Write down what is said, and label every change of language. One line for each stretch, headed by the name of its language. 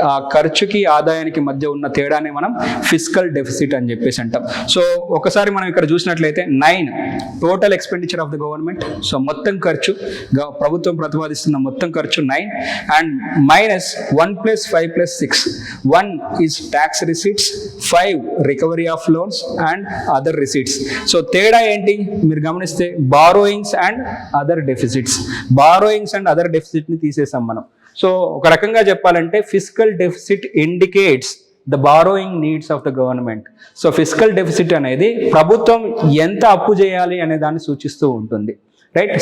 Telugu: ఆ ఖర్చుకి ఆదాయానికి మధ్య ఉన్న తేడానే మనం ఫిజికల్ డెఫిసిట్ అని చెప్పేసి అంటాం. సో ఒకసారి మనం ఇక్కడ చూసినట్లయితే 9
English: Total expenditure of the government.
Telugu: So మొత్తం ఖర్చు, ప్రభుత్వం ప్రతిపాదిస్తున్న మొత్తం ఖర్చు 9 and minus 1 + 5 + 6.
English: 1 is tax receipts, 5 recovery of loans and other receipts.
Telugu: So తేడా ఏంటి మీరు గమనిస్తే,
English: Borrowings and other deficits. Borrowings and other deficit
Telugu: ని తీసేసాం మనం. సో ఒక రకంగా చెప్పాలంటే
English: Physical deficit indicates the borrowing needs of the government.
Telugu: So physical deficit అనేది ప్రభుత్వం ఎంత అప్పు చేయాలి అనే దాన్ని సూచిస్తూ ఉంటుంది. రైట్.